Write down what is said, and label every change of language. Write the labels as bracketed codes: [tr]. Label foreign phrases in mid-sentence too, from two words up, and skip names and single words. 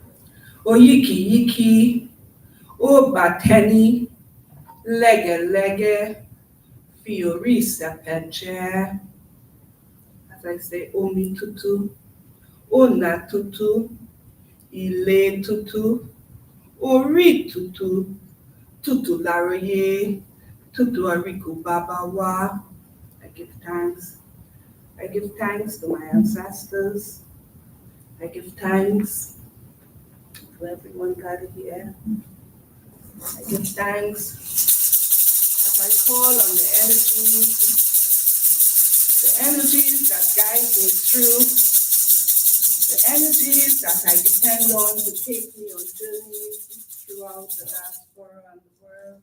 [yo] Oyiki, O Bateni, Lege, Fiorisa Peche, [en] as I say, [yo] Omi Tutu, Ona Tutu, Ile Tutu, Ori Tutu, Tutu Laroye, Tutu Ariku Babawa. [en] I give thanks. I give thanks to my ancestors. I give thanks to everyone gathered here. I give thanks as I call on the energies that guide me through, the energies that I depend on to take me on journeys throughout the diaspora and the world.